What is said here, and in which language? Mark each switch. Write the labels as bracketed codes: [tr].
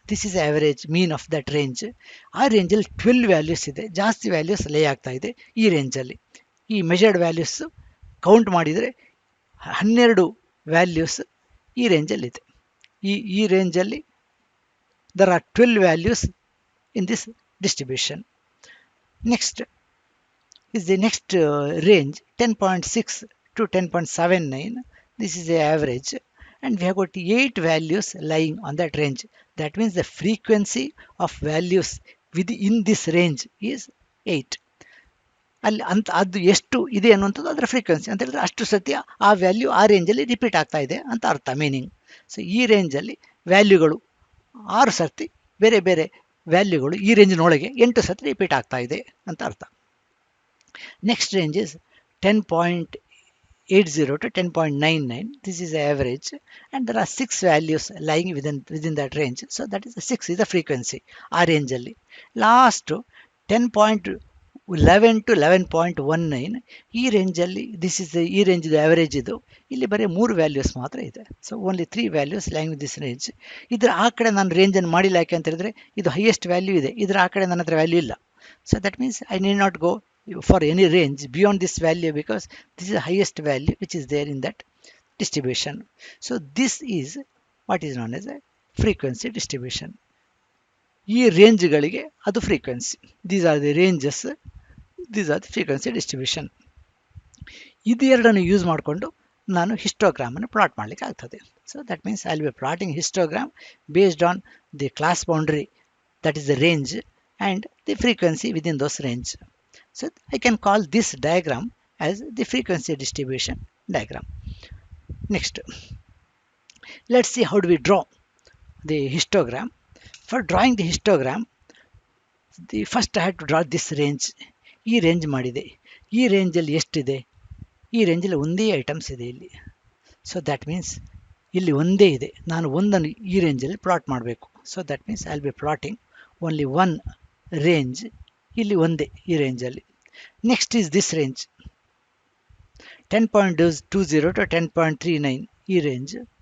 [en] This is average mean of that range. [kn] ಆ ರೇಂಜಲ್ಲಿ 12 values ಇದೆ, ಜಾಸ್ತಿ ವ್ಯಾಲ್ಯೂಸ್ ಲೇ ಆಗ್ತಾ ಇದೆ ಈ ರೇಂಜಲ್ಲಿ. ಈ ಮೆಜರ್ಡ್ ವ್ಯಾಲ್ಯೂಸ್ ಕೌಂಟ್ ಮಾಡಿದರೆ 12 ವ್ಯಾಲ್ಯೂಸ್ ಈ ರೇಂಜಲ್ಲಿದೆ. ಈ ರೇಂಜಲ್ಲಿ [en] There are 12 values in this distribution. Next is the next range 10.6 to 10.79. This is the average, and we have got 8 values lying on that range. That means the frequency of values within this range is 8. [kn] ಅಲ್ಲಿ ಅದು ಎಷ್ಟು ಇದೆ ಅನ್ನುವಂಥದ್ದು ಅದರ frequency ಅಂತ ಹೇಳಿದ್ರೆ ಅಷ್ಟು ಸತಿ ಆ ವ್ಯಾಲ್ಯೂ ಆ ರೇಂಜಲ್ಲಿ ರಿಪೀಟ್ ಆಗ್ತಾ ಇದೆ ಅಂತ ಅರ್ಥ, ಮೀನಿಂಗ್. ಸೊ ಈ ರೇಂಜಲ್ಲಿ ವ್ಯಾಲ್ಯೂಗಳು 6 ಸರ್ತಿ ಬೇರೆ ಬೇರೆ ವ್ಯಾಲ್ಯೂಗಳು ಈ ರೇಂಜಿನೊಳಗೆ 8 ಸರ್ತಿ ರಿಪೀಟ್ ಆಗ್ತಾ ಇದೆ ಅಂತ ಅರ್ಥ. [en] Next range is 10.80 to 10.99. This is the average, and there are 6 values lying within that range. So that is 6 is the frequency. [kn] ಆ ರೇಂಜಲ್ಲಿ ಲಾಸ್ಟ್ 10.11 to 11.19. ಈ ರೇಂಜಲ್ಲಿ ಈ ರೇಂಜ್ ಆವರೇಜ್ ಇದು. ಇಲ್ಲಿ ಬರೀ 3 ವ್ಯಾಲ್ಯೂಸ್ ಮಾತ್ರ ಇದೆ. [en] So only 3 values lying with this range. [kn] ಇದರ ಆ ಕಡೆ ನಾನು ರೇಂಜನ್ನು ಮಾಡಿಲ್ಲ, ಯಾಕೆ ಅಂತ ಹೇಳಿದ್ರೆ ಇದು ಹೈಯೆಸ್ಟ್ ವ್ಯಾಲ್ಯೂ ಇದೆ, ಇದರ ಆ ಕಡೆ ನನ್ನ ಹತ್ರ ವ್ಯಾಲ್ಯೂ ಇಲ್ಲ. [en] So that means I need not go for any range beyond this value because this is the highest value which is there in that distribution. So this is what is known as a frequency distribution. [kn] ಈ ರೇಂಜ್ಗಳಿಗೆ ಅದು frequency. [en] These are the ranges, these are the frequency distribution. [kn] ಇದು ಎರಡನ್ನು use ಮಾಡಿಕೊಂಡು ನಾನು ಹಿಸ್ಟೋಗ್ರಾಮನ್ನು plot ಮಾಡಲಿಕ್ಕೆ ಆಗ್ತದೆ. [en] So that means I will be plotting histogram based on the class boundary, that is the range, and the frequency within those range. So I can call this diagram as the frequency distribution diagram. Next, let's see how do we draw the histogram. For drawing the histogram, first I have to draw this range. [kn] ಈ range ಮಾಡಿದೆ. ಈ ರೇಂಜಲ್ಲಿ ಎಷ್ಟಿದೆ? ಈ ರೇಂಜಲ್ಲಿ ಒಂದೇ items ಇದೆ ಇಲ್ಲಿ. [en] so that means [kn] ಇಲ್ಲಿ ಒಂದೇ ಇದೆ, ನಾನು ಒಂದನ್ನು ಈ ರೇಂಜಲ್ಲಿ ಪ್ಲಾಟ್ ಮಾಡಬೇಕು. [en] So that means I will be plotting only one range. [kn] ಇಲ್ಲಿ ಒಂದೇ ಈ ರೇಂಜಲ್ಲಿ. [en] Next is this range 10.20 to 10.39 [kn] ಈ ರೇಂಜ್.